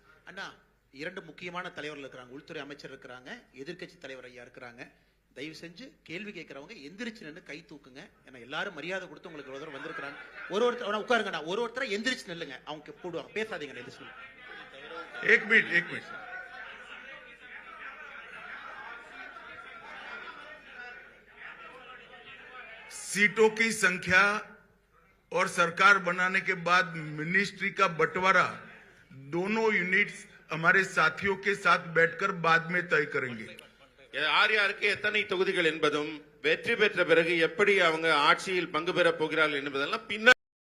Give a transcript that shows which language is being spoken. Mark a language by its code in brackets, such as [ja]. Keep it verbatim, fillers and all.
[ta] அண்ணா, இரண்டு முக்கியமான தலைவர்கள் இருக்கிறாங்க. உள்துறை அமைச்சர் இருக்கிறாங்க, எதிர்க்கட்சி தலைவர் ஐயா இருக்கிறாங்க. தயவு செஞ்சு கேள்வி கேட்கறவங்க எந்திரிச்சு நின்று கை தூக்குங்க. ஏன்னா எல்லாரும் மரியாதை கொடுத்து உங்களுக்கு ஒரு தடவை வந்திருக்கிறாங்க. ஒரு ஒருத்தர் அண்ணா, உட்காருங்கண்ணா, ஒரு ஒருத்தரை எந்திரிச்சு நில்லுங்க, அவங்க போடுவாங்க. பேசாதீங்க, எந்திரிச்சு நில்லுங்க. [hi] एक मिनट एक मिनट सीटों की संख्या और सरकार बनाने के बाद मिनिस्ट्री का बंटवारा दोनों यूनिट्स हमारे साथियों के साथ बैठकर बाद में तय करेंगे। [ta] யார் யாருக்கு எத்தனை தொகுதிகள் என்பதும் வெற்றி பெற்ற பிறகு எப்படி அவங்க ஆட்சியில் பங்கு பெறப் போகிறார்கள் என்பதெல்லாம் பின்ன